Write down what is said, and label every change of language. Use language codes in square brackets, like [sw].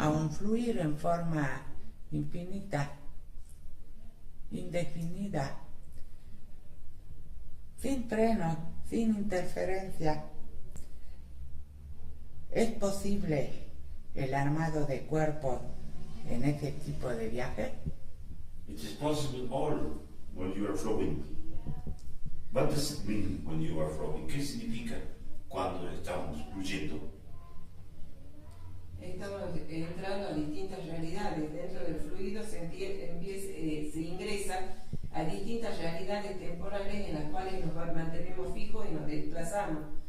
[es] a un fluir en forma infinita, indefinida, sin freno, sin interferencia. ¿Es posible el armado de cuerpos en ese tipo de viaje? [en] It is possible all when you are flowing. What does it mean when you are flowing? [es] ¿Qué significa cuando estamos fluyendo? Estamos entrando a distintas realidades. Dentro del fluido se ingresa a distintas realidades temporales en las cuales nos mantenemos fijos y nos desplazamos.